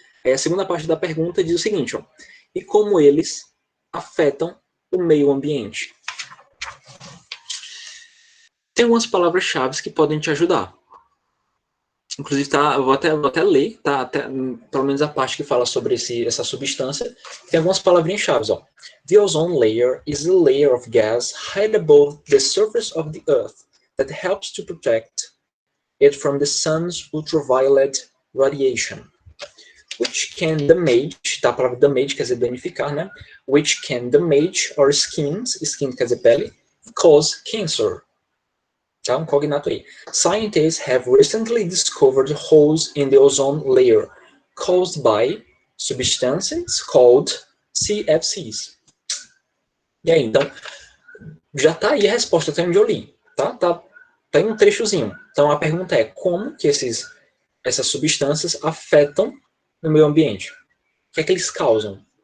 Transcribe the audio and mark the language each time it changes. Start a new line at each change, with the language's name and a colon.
Portuguese: Aí a segunda parte da pergunta diz o seguinte, ó, e como eles afetam o meio ambiente? Tem algumas palavras-chave que podem te ajudar. Inclusive, tá, eu vou até ler, tá, até, pelo menos a parte que fala sobre essa substância. Tem algumas palavrinhas-chave, ó.
English: The ozone layer is a layer of gas high above the surface of the Earth that helps to protect it from the sun's ultraviolet radiation, which can damage,
Portuguese: tá, a palavra damage quer dizer danificar, né?
English: Which can damage our skins, skin
Portuguese: quer dizer pele,
English: cause cancer.
Portuguese: Tá, um cognato aí.
English: Scientists have recently discovered holes in the ozone layer caused by substances called CFCs.
Portuguese: E aí, então, já tá aí a resposta até onde eu li, tá? Tá em um trechozinho. Então a pergunta é como que essas substâncias afetam o meio ambiente? O que é que eles causam?